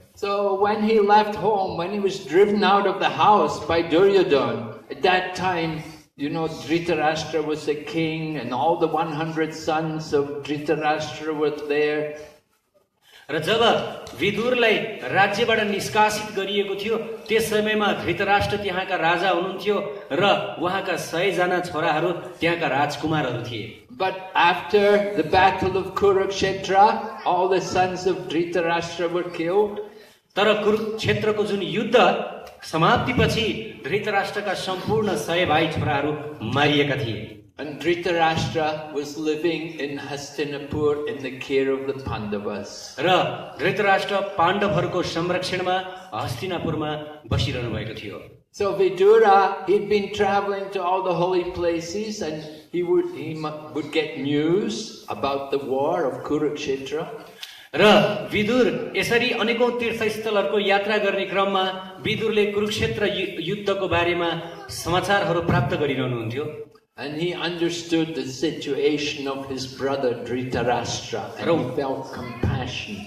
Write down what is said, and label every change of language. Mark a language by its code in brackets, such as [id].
[en] So when he left home, when he was driven out of the house by Duryodhana, at that time, Dhritarashtra was the king and all the 100 sons of Dhritarashtra were there. [ne] र जब विदुरलाई राज्यबाट निष्कासित गरिएको थियो त्यस समयमा धृतराष्ट्र त्यहाँका राजा हुनुहुन्थ्यो र उहाँका 100 जना छोराहरू त्यहाँका राजकुमारहरू थिए. [en] But after the battle of Kurukshetra, all the sons of Dhritarashtra were killed. [ne] तर कुरुक्षेत्रको जुन युद्ध समाप्तिपछि धृतराष्ट्रका सम्पूर्ण 100 भाइ छोराहरू मारिएका थिए. [en] And Dhritarashtra was living in Hastinapur in the care of the Pandavas. [ne] र धृतराष्ट्र पाण्डवहरूको संरक्षणमा हस्तिनापुरमा बसिरहनु भएको थियो. [en] So Vidura, he'd been traveling to all the holy places, and he would get news about the war of Kurukshetra. [ne] र विदुर यसरी अनेकौं तीर्थस्थलहरूको यात्रा गर्ने क्रममा विदुरले कुरुक्षेत्र युद्धको बारेमा समाचारहरू प्राप्त गरिरहनुहुन्थ्यो. [en] And he understood the situation of his brother Dhritarashtra, and he felt compassion.